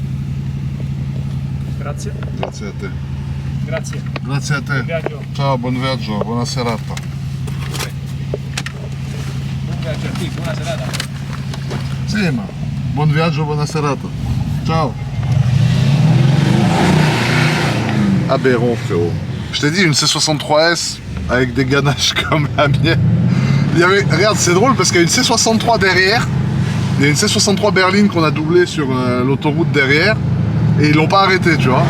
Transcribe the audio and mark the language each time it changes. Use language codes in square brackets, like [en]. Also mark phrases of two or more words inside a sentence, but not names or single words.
[it] Grazie. Grazie a te. Grazie. Grazie a te. Buon viaggio. Ciao, buon viaggio, buona serata. Buon viaggio a te, buona serata. Sì, ma buon viaggio, buona serata. Ciao. [fr] Aberrant, frérot. Je t'ai dit, une C63S avec des ganaches comme la mienne. Regarde, c'est drôle parce qu'il y a une C63 derrière. Il y a une C63 berline qu'on a doublée sur l'autoroute derrière. Et ils l'ont pas arrêté, tu vois.